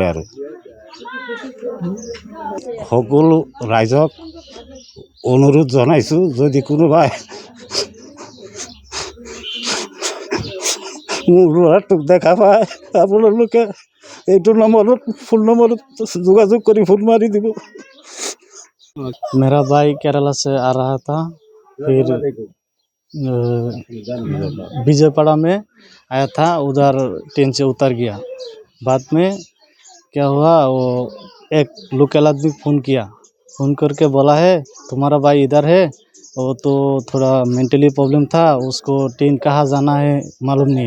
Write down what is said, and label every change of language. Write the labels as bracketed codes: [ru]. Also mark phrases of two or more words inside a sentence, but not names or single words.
[as] আৰু সকলো ৰাইজক অনুৰোধ জনাইছোঁ, যদি কোনোবাই মোৰ ল'ৰাটোক দেখা পায় আপোনালোকে এইটো নম্বৰত ফোন নম্বৰত যোগাযোগ কৰি ফোন মাৰি দিব। [hi] मेरा भाई केरला से आ रहा था, फिर विजयपाड़ा में आया था, उधर ट्रेन से उतर गया। बाद में क्या हुआ, वो एक लोकल आदमी फ़ोन किया, फ़ोन करके बोला है तुम्हारा भाई इधर है, वो तो थोड़ा [en] mentally problem [hi] था, उसको ट्रेन कहाँ जाना है मालूम नहीं है।